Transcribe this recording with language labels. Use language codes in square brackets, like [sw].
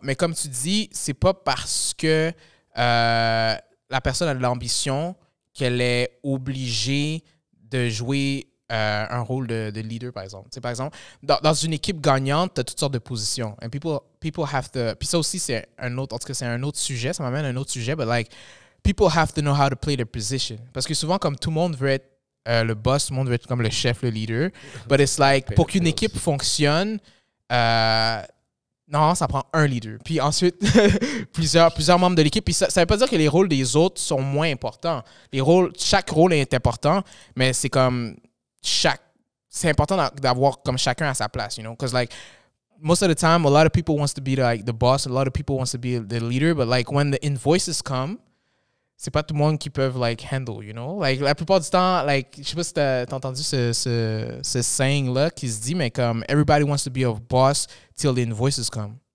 [fr] Mais comme tu dis, c'est pas parce que la personne a de l'ambition qu'elle est obligée de jouer un rôle de leader, par exemple. Tu sais, par exemple, dans une équipe gagnante, tu as toutes sortes de positions. [en] And people have to... [fr] Puis ça aussi, c'est un autre... En tout cas, c'est un autre sujet. Ça m'amène à un autre sujet. [en] But like, people have to know how to play their position. [fr] Parce que souvent, comme tout le monde veut être le boss, tout le monde veut être comme le chef, le leader. [en] But it's like, [fr] pour qu'une équipe fonctionne... non, ça prend un leader. Puis ensuite, plusieurs membres de l'équipe. Puis ça veut pas dire que les rôles des autres sont moins importants. Chaque rôle est important, mais c'est comme c'est important d'avoir comme chacun à sa place, [en] you know? Because like, most of the time, a lot of people wants to be like the boss, a lot of people wants to be the leader, but like when the invoices come, [fr] c'est pas tout le monde qui peuvent [en] like handle, you know? [fr] Like la plupart du temps, like, je sais pas si t'as entendu ce saying-là qui se dit, mais comme [en] everybody wants to be a boss till the invoices come.